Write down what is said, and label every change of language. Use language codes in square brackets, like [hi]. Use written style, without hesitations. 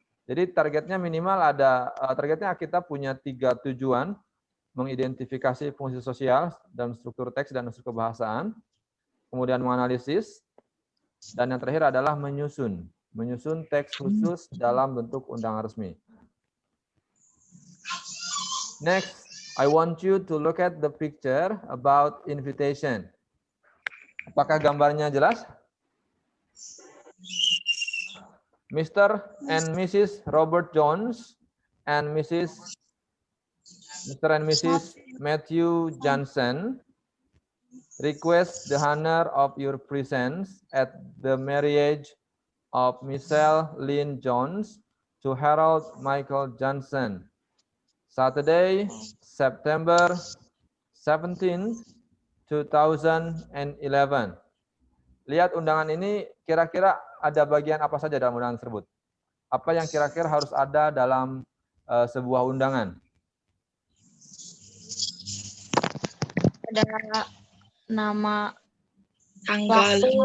[id] Jadi targetnya minimal targetnya kita punya 3 tujuan, mengidentifikasi fungsi sosial dan struktur teks dan unsur kebahasaan, kemudian menganalisis, dan yang terakhir adalah menyusun teks khusus dalam bentuk undangan resmi. [en] Next, I want you to look at the picture about invitation. [id] Apakah gambarnya jelas? [en] Mr. and Mrs. Robert Jones and Mr. and Mrs. Matthew Johnson request the honor of your presence at the marriage of Michelle Lynn Jones to Harold Michael Johnson, Saturday, September 17, 2011. [id] Lihat undangan ini, kira-kira ada bagian apa saja dalam undangan tersebut? Apa yang kira-kira harus ada dalam sebuah undangan? Ada nama, Tanggal.